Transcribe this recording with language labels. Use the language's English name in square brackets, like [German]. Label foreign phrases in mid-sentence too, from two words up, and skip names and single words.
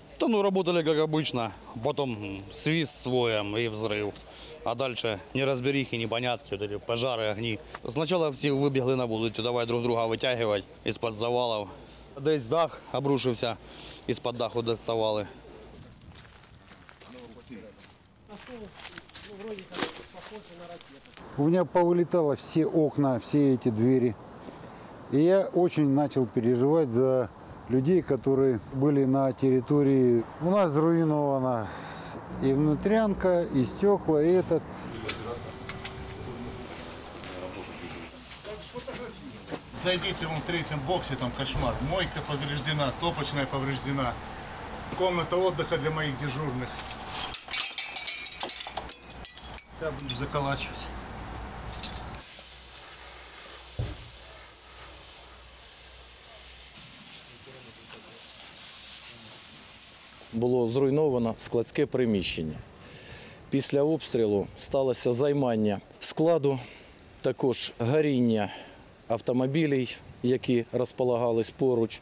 [Russian] Ну, работали как обычно, потом свист с воем и взрыв. А дальше неразберихи, непонятки, вот эти пожары, огни. [Ukrainian] Сначала всі вибігли на вулицю, давай друг друга витягувати із-під завалів. Десь дах обрушився, із-під даху доставали. [Russian] У меня повылетало все окна, все эти двери. И я очень начал переживать за людей, которые были на территории. У нас заруинована и внутрянка, и стекла, и этот. Зайдите вон в третьем боксе, там кошмар. Мойка повреждена, топочная повреждена. Комната отдыха для моих дежурных. Я буду заколачивать. [Ukrainian] Було зруйновано складське приміщення. Після обстрілу сталося займання складу, також горіння автомобілів, які розполагались поруч.